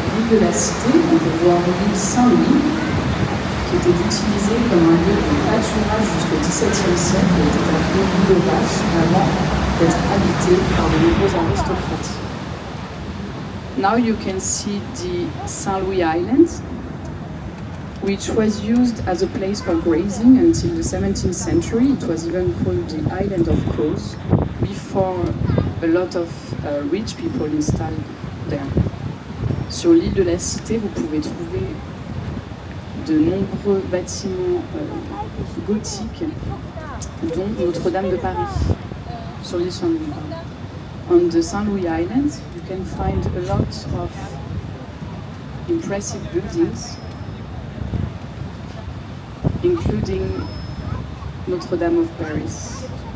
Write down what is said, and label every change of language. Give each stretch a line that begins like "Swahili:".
French: De la Cité, on peut voir l'île Saint-Louis, qui était utilisée comme un lieu de pâturage jusqu'au XVIIe siècle et était appelée l'île aux vaches avant d'être habitée par de nombreux aristocrates.
English: Now you can see the Saint-Louis Island, which was used as a place for grazing until the 17th century. It was even called the Island of Crows before a lot of rich people installed there.
French: Sur l'île de la Cité, vous pouvez trouver de nombreux bâtiments gothiques, dont Notre-Dame de Paris, sur l'île Saint-Louis.
English: On the St. Louis Island, you can find a lot of impressive buildings, including Notre-Dame of Paris.